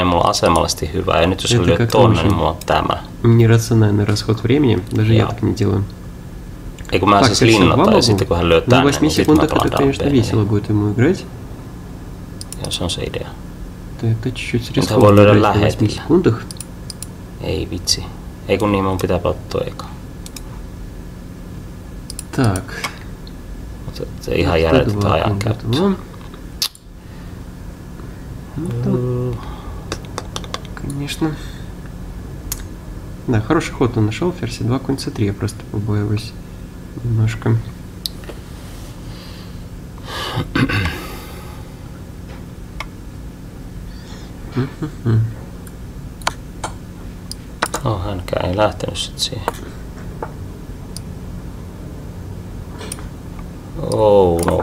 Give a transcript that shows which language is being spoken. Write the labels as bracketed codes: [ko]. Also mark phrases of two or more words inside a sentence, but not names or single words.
[ru] Нерациональный расход времени. Даже я так не делаю. Так, персия 2 могу. На 8 секундах это, конечно, весело будет ему играть. Это чуть-чуть рискованно играть на 8 секундах. [fi] Ei vitsi. Ei kun niin mun pitää ottaa eka. [ru] Так. [fi] Mutta se ihan järjetöntä ajankäyttöä. [ru] Конечно. Да, хороший ход он нашел. Ферзь 2, конь c3. Я просто побоюсь немножко. [fi] No, hänkään ei lähtenyt sit siihen. [en] Oh no.